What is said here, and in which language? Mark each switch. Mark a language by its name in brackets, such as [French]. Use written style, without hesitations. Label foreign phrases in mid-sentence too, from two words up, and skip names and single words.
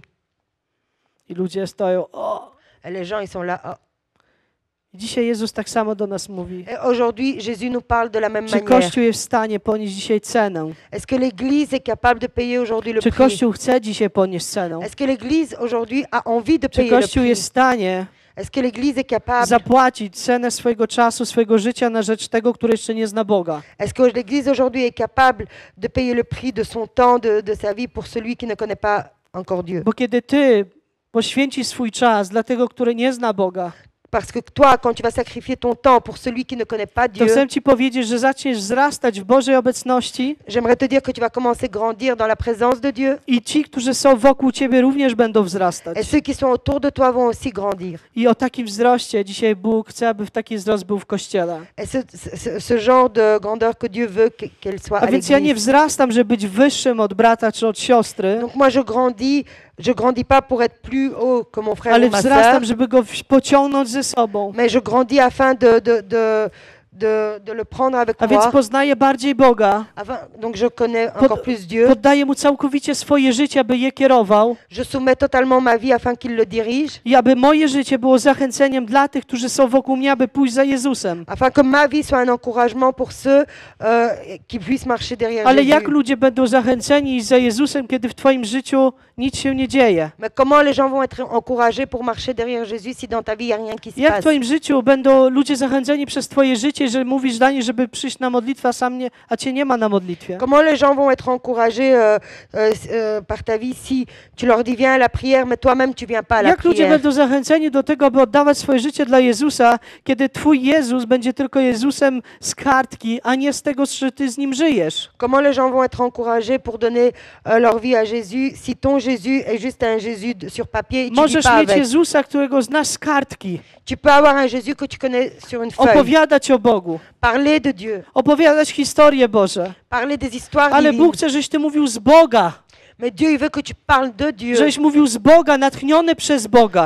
[Polish] I ludzie stoją, o. [French] Et les gens, ils sont là. Oh. [Polish] I dzisiaj Jezus tak samo do nas mówi. [French] Et aujourd'hui, Jésus nous parle de la même [Polish] Czy [French] manière. [Polish] Kościół jest w stanie ponieść dzisiaj cenę? [French] Est-ce que l'Église est capable de payer aujourd'hui le [Polish] Czy [French] prix? [Polish] Kościół chce dzisiaj ponieść cenę? [French] Est-ce que l'Église aujourd'hui a envie de [Polish] Czy [French] payer le [Polish] Kościół jest w [French] prix? [Polish] stanie [French] Est-ce que l'Église est capable? [Polish] zapłacić cenę swojego czasu, swojego życia na rzecz tego, który jeszcze nie zna Boga? [French] Est-ce que l'Église aujourd'hui est capable de payer le prix de son temps, de sa vie pour celui qui ne connaît pas encore Dieu? [Polish] Bo kiedy ty poświęcisz swój czas dla tego, który nie zna Boga, [French] Parce que toi, quand tu vas sacrifier ton temps pour celui qui ne connaît pas [Polish] to [French] Dieu, [Polish] chcę ci powiedzieć, że zaczniesz wzrastać w Bożej obecności [French] j'aimerais te dire que tu vas commencer à grandir dans la présence de Dieu. [Polish] i ci, którzy są wokół ciebie, również będą [French] Et [Polish] wzrastać. [French] ceux qui sont autour de toi vont aussi grandir. [Polish] I o takim wzroście dzisiaj Bóg chce, aby w taki wzrost był w Kościele. [French] Et ce genre de grandeur que Dieu veut qu'elle soit [Polish] A [French] à [Polish] więc ja nie [French] l'Église. [Polish] wzrastam, żeby być wyższym od brata czy od siostry, [French] Donc moi, je grandis pas pour être plus haut que mon frère [Polish] ale [French] ou ma [Polish] wzrastam, [French] sœur, [Polish] żeby go pociągnąć ze sobą. [French] mais je grandis afin de le prendre avec [Polish] A więc [French] moi. [Polish] poznaję bardziej Boga, [French] Donc je connais encore plus Dieu. [Polish] poddaję Mu całkowicie swoje życie, aby je kierował [French] Je soumets totalement ma vie afin qu'il le dirige, [Polish] i aby moje życie było zachęceniem dla tych, którzy są wokół mnie, aby pójść za Jezusem. [French] afin que ma vie soit un encouragement pour ceux qui puissent marcher derrière [Polish] Ale jak [French] Jésus. [Polish] ludzie będą zachęceni iść za Jezusem, kiedy w Twoim życiu nic się nie dzieje? [French] Mais comment les gens vont être encouragés pour marcher derrière Jésus si dans ta vie il n'y a rien qui se [Polish] Jak w [French] passe? [Polish] Twoim życiu będą ludzie zachęceni przez Twoje życie, że mówisz dla nich, żeby przyjść na modlitwę, a Cię nie ma na modlitwie? [French] Comment les gens vont être encouragés par ta vie si tu leur dis viens à la prière, mais toi-même tu viens pas à la [Polish] Jak ludzie [French] prière? [Polish] będą zachęceni do tego, aby oddawać swoje życie dla Jezusa, kiedy Twój Jezus będzie tylko Jezusem z kartki, a nie z tego, że Ty z Nim żyjesz? [French] Comment les gens vont être encouragés pour donner leur vie à Jésus si ton Jésus est juste un Jésus sur papier et tu vis [Polish] Możesz [French] pas [Polish] mieć [French] avec? [Polish] Jezusa, którego znasz z kartki, [French] Tu peux avoir un Jésus que tu connais sur une feuille, [Polish] opowiadać o Bogu, [French] parler de Dieu, [Polish] opowiadać historie Boże, [French] parler des histoires [Polish] ale [French] divines. [Polish] Bóg chce, żebyś Ty mówił z Boga, [French] Mais Dieu, il veut que tu parles de Dieu, [Polish] żebyś mówił z Boga, natchniony przez Boga.